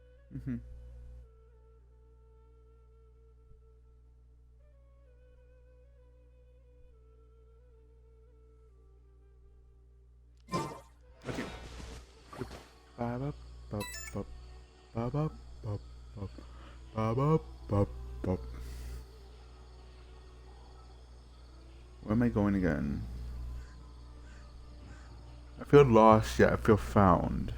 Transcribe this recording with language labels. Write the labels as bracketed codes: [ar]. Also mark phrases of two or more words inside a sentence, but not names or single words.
[en] Hmm. Okay. Ba ba ba ba ba ba ba ba ba ba ba ba. Where am I going again? I feel lost, yet I feel found.